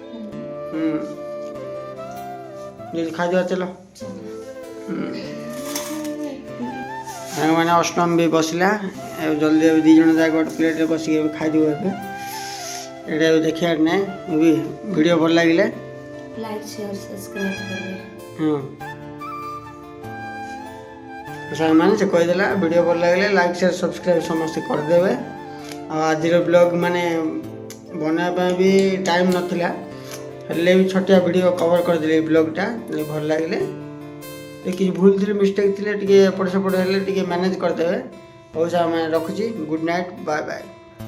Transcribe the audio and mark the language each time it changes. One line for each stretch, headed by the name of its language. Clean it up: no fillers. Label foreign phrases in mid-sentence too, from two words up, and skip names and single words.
Odia: ଯଦି ଖାଇଦେବା ଚାଲ ସାଙ୍ଗମାନେ ଅଷ୍ଟମ ବି ବସିଲା ଏବେ ଜଲ୍ଦି ଏବେ 2 ଜଣ ଯାକ ଗୋଟେ ପ୍ଲେଟ୍ରେ ବସିକି ଏବେ ଖାଇଦେବୁ ଏବେ ଏଇଟା ଏବେ ଦେଖିବାର ନାହିଁ ଏବେ ଭିଡ଼ିଓ ଭଲ ଲାଗିଲେ
English: like share subscribe करें
Odia: ହଁ ସାଙ୍ଗମାନେ ସେ କହିଦେଲା ଭିଡ଼ିଓ ଭଲ ଲାଗିଲେ
English: like share subscribe
Odia: ସମସ୍ତେ କରିଦେବେ ଆଉ ଆଜିର ବ୍ଲଗ୍ ମାନେ ବନାଇବା ପାଇଁ ବି ଟାଇମ୍ ନଥିଲା ହେଲେ ବି ଛୋଟିଆ ଭିଡ଼ିଓ କଭର୍ କରିଦେଲି ଏଇ ବ୍ଲଗ୍ଟା ଭଲ ଲାଗିଲେ କିଛି ଭୁଲ ଥିଲେ ମିଷ୍ଟେକ୍ ଥିଲେ ଟିକେ ଏପଟ ସେପଟ ହେଲେ ଟିକେ ମ୍ୟାନେଜ୍ କରିଦେବେ ହଉ ସାର୍ ଆମେ ରଖୁଛି
English: good night bye bye